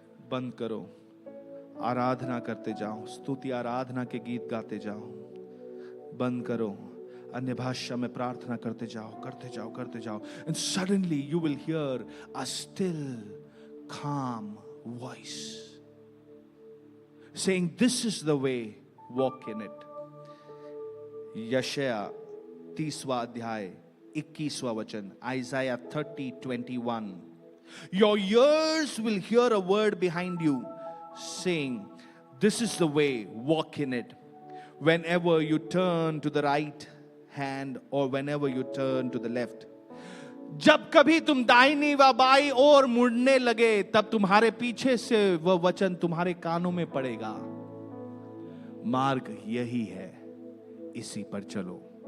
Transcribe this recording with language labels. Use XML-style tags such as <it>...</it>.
<hi>बंद करो, आराधना करते जाओ, स्तुति आराधना के गीत गाते जाओ. बंद करो, अन्य भाषा में प्रार्थना करते जाओ.</hi> <en>And suddenly you will hear a still, calm voice saying, "This is the way, walk in it."</en> <hi>यशाया 30वां अध्याय 21वां वचन, Isaiah 30:21.</hi> <en>Your ears will hear a word behind you saying, "This is the way, walk in it." Whenever you turn to the right hand or whenever you turn to the left.</en> <hi>जब कभी तुम दाहिनी व by ओर मुड़ने लगे, तब तुम्हारे पीछे से वह वचन तुम्हारे कानों में पड़ेगा, मार्ग यही है, इसी पर चलो।</hi>